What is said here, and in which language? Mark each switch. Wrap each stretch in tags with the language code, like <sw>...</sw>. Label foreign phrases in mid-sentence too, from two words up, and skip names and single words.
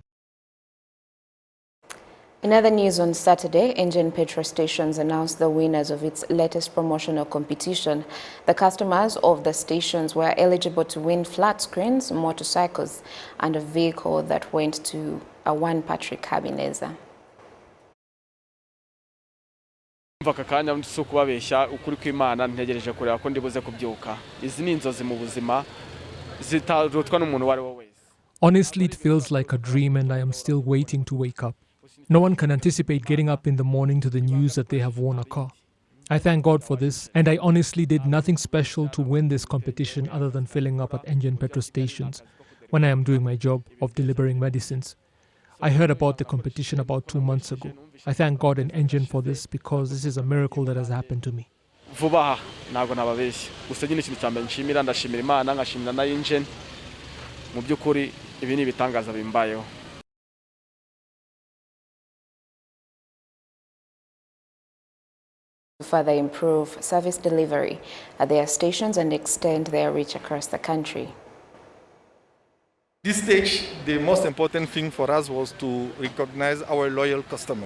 <en>In other news, on Saturday, Engine petrol stations announced the winners of its latest promotional competition. The customers of the stations were eligible to win flat screens, motorcycles, and a vehicle that went to a one Patrick Habineza.</en> <rw>Aka kanya so kubabeshya ukuri kw'Imana ntegereje kureba ko ndibuze kubyuka. Izi ni inzozi mu buzima zitarutwa n'umuntu wari wo wese.</rw> <en>Honestly, it feels like a dream, and I am still waiting to wake up. No one can anticipate getting up in the morning to the news that they have won a car. I thank God for this, and I honestly did nothing special to win this competition other than filling up at Engine petrol stations when I am doing my job of delivering medicines. I heard about the competition about 2 months ago. I thank God and Engine for this, because this is a miracle that has happened to me.</en> <rw>Vuba ntago nababeshya. Gusa nyine ikintu cyambe nshimira, ndashimira Imana, ngashimira na Engine. Mu byukuri ibi ni ibitangaza bimbayeho.</rw> <en>To further improve service delivery at their stations and extend their reach across the country. This stage, the most important thing for us was to recognize our loyal customer.</en>